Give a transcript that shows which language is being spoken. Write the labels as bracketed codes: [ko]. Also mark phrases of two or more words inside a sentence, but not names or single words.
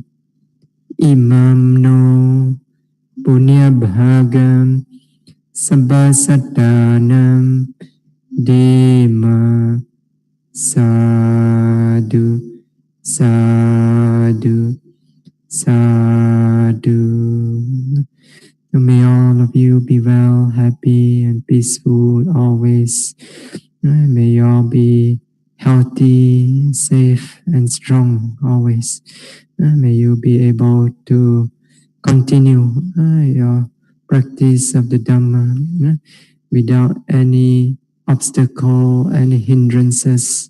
[pi] Imam no Punya Bhagam Sabbasatanam Dema. Sadhu, sadhu, sadhu. [en] May all of you be well, happy and peaceful always. May you all be healthy, safe and strong always. May you be able to continue your practice of the Dhamma without any obstacle, any hindrances.